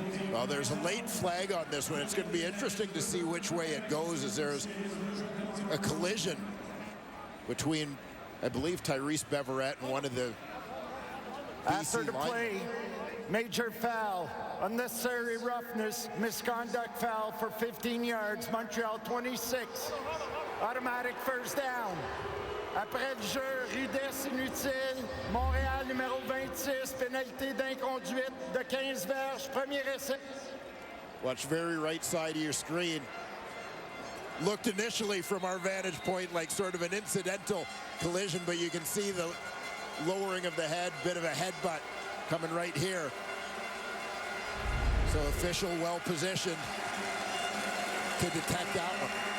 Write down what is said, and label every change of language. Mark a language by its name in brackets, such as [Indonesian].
[English] Well, there's a late flag on this one. It's going to be interesting to see which way it goes, as there's a collision between, I believe, Tyrese Beverett and one of the After the BC play, major foul, unnecessary roughness, misconduct foul for 15 yards, Montreal 26. Automatic first down. [French] Après le jeu, rudesse inutile, Montréal numéro 26, pénalité d'inconduite de 15 verges, premier essai. [English] Watch very right side of your screen. Looked initially from our vantage point like sort of an incidental collision, but you can see the lowering of the head, bit of a headbutt coming right here. So official well positioned to detect that one.